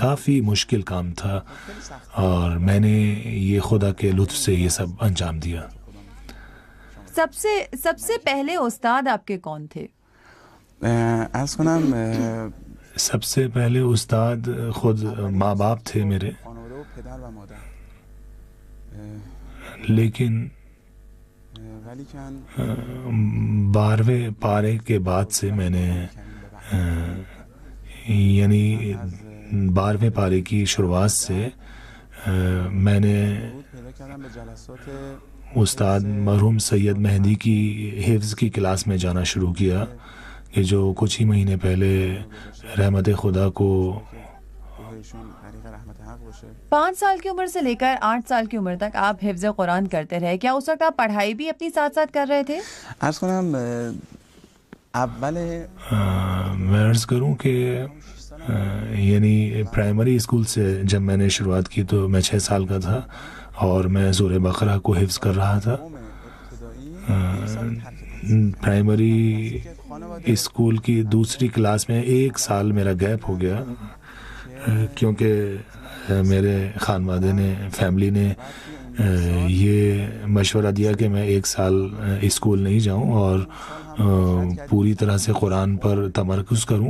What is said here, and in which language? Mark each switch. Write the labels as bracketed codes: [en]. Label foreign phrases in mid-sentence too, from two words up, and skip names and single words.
[ur] کافی مشکل کام تھا اور میں نے یہ خدا کے لطف سے یہ سب انجام دیا. سب سے پہلے استاد آپ کے کون تھے؟ [fa] عرض کنم [ur] سب سے پہلے استاد خود ماں باپ تھے میرے، [fa] خانواده و پدر و مادر. [ur] لیکن [fa] ولی کن [ur] 12ویں پارے کے بعد سے میں نے یعنی 12ویں پارے کی شروعات سے میں نے [fa] پیدا کردم به جلسات [ur] استاد مرحوم سید مہدی کی حفظ کی کلاس میں جانا شروع کیا، کہ جو کچھ ہی مہینے پہلے رحمت خدا کو [fa] روحشون طریق رحمت حق باشه. [ur] 5 سال کی عمر سے لے کر 8 سال کی عمر تک آپ حفظ قرآن کرتے رہے. کیا اس وقت آپ پڑھائی بھی اپنی ساتھ ساتھ کر رہے تھے؟ [fa] عرض کنم اول [ur] میں عرض کروں کہ یعنی پرائمری اسکول سے جب میں نے شروعات کی تو میں 6 سال کا تھا اور میں سورہ بقرہ کو حفظ کر رہا تھا. پرائمری اسکول کی دوسری کلاس میں 1 سال میرا گیپ ہو گیا، کیونکہ میرے خانوادے نے، فیملی نے یہ مشورہ دیا کہ میں 1 سال اسکول نہیں جاؤں اور پوری طرح سے قرآن پر تمرکز کروں.